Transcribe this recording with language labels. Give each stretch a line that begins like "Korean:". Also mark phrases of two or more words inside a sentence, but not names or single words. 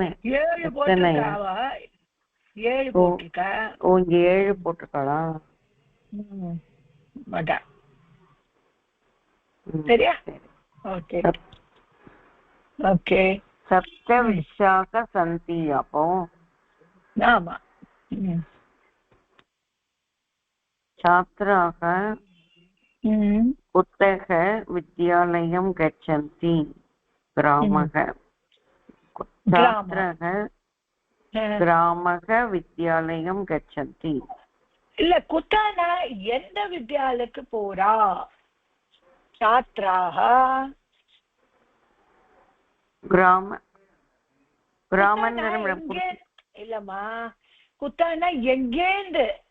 Tamil: 7 போட்டுருக்காவா? 7 போட்டுருக்கா? ஓ, இங்க 7 போட்டுருக்காளா? அதான். சரியா? ஓகே. ஓகே.
Sanskrit: सप्त वृक्षाः सन्ति. அப்போ ஆமா. छात्राः कुतः विद्यालयं गच्छन्ति? ग्रामः. छात्राः ग्रामः विद्यालयं गच्छन्ति.
Tamil: இல்ல, குத்தானா எந்த வித்யாலயத்துக்கு போறா? छात्राः இல்லம்மா, குத்தானா எங்கேந்து?